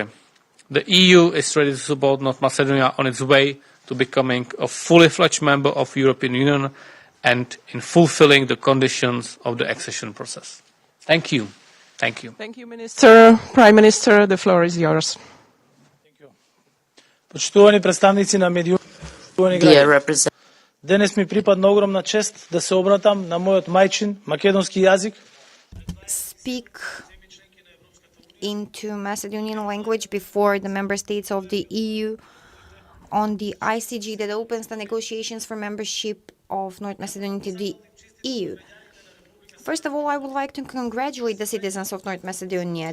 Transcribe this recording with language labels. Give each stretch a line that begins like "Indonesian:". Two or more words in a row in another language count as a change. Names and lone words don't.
English: The EU is ready to support North Macedonia on its way to becoming a fully fledged member of the European Union and in fulfilling the conditions of the accession process. Thank you. Thank you. Thank you, Minister. Prime Minister, the floor is yours.
Macedonian: Почитувани представници на медиумни граѓани. Денес ми припадна огромна чест да се обратам на мојот мајчин македонски јазик.
English: Speak into Macedonian language before the member states of the EU on the ICG that opens the negotiations for membership of North Macedonia to the EU. First of all, I would like to congratulate the citizens of North Macedonia.